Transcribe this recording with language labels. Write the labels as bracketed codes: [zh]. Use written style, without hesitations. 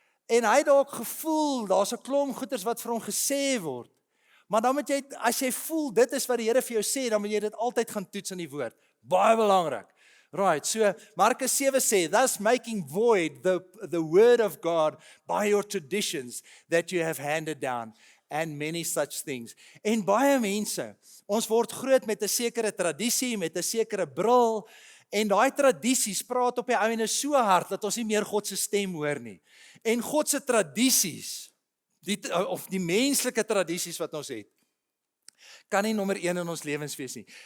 [af] En hy het dalk gevoel, daar's 'n klomp goeters wat vir hom gesê word. Maar dan moet jy, as jy voel, dit is wat die Here vir jou sê, dan moet jy dit altyd gaan toets aan die woord. Baie belangrik. [en] Right, [af] so Markus 7 sê, [en] thus making void the word of God by your traditions that you have handed down, and many such things. [af] En baie mense, ons word groot met 'n sekere tradisie, met 'n sekere bril, en daai tradisies praat op die einde so hard, dat ons nie meer God se stem hoor nie. En God se tradisies, of die menslike tradisies wat ons het, kan nie nommer 1 in ons lewens wees nie.